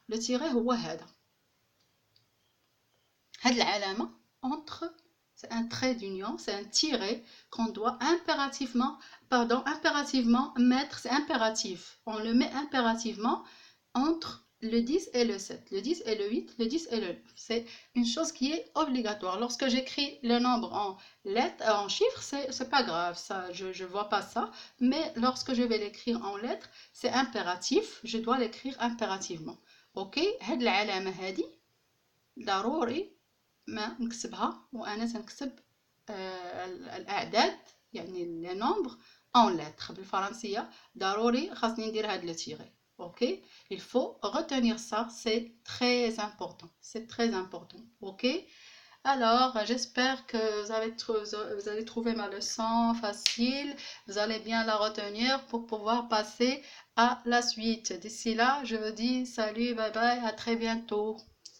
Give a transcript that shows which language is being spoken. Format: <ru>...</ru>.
<ar>لو تيغي هو هذا، هاد العلامة</ar> <fr>entre, c'est un trait d'union, c'est un tiret qu'on doit impérativement mettre, c'est impératif, on le met impérativement entre le 10 et le 7, le 10 et le 8, le 10 et le 9. C'est une chose qui est obligatoire. Lorsque j'écris le nombre en lettres, en chiffres, c'est pas grave, ça, je vois pas ça. Mais lorsque je vais l'écrire en lettres, c'est impératif, je dois l'écrire impérativement.</fr> <ar>Ok, هاد العلامة هادي ضروري ما نكتبها وانا تنكتب الاعداد يعني</ar> <fr>لي نومبر اون لتر</fr> <ar>بالفرنسيه. ضروري خاصني ندير هاد لو تيغي.</ar> <fr>Ok, il faut retenir ça, c'est très important, c'est très important. Ok, alors j'espère que vous allez trouver ma leçon facile, vous allez bien la retenir pour pouvoir passer à la suite. D'ici là, je vous dis salut, bye bye, à très bientôt.</fr>